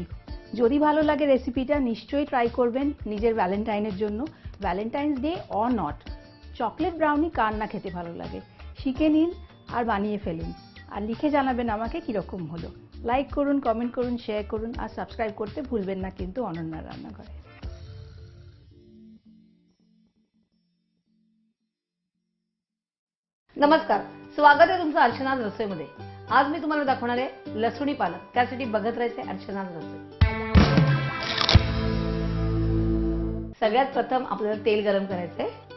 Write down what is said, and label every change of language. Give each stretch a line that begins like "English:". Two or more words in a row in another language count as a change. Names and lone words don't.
Bangla: যদি ভালো লাগে রেসিপিটা নিশ্চয়ই ট্রাই করবেন নিজের ভ্যালেন্টাইনের জন্য।
English: Valentine's Day or not, chocolate brownie
Bangla: কার না খেতে ভালো লাগে। শিখে নিন আর বানিয়ে ফেলুন, আর লিখে জানাবেন আমাকে কীরকম হলো। লাইক করুন, কমেন্ট করুন, শেয়ার করুন, আর সাবস্ক্রাইব করতে ভুলবেন না কিন্তু অনন্যার রান্নাঘরে।
Marathi: नमस्कार, स्वागत आहे तुमचं अर्चनाज रसोईमध्ये। आज मी तुम्हाला दाखवणार आहे लसुणी पालक। त्यासाठी बघत राहायचे अर्चनाज रसोई। सगळ्यात प्रथम आपल्याला तेल गरम करायचंय।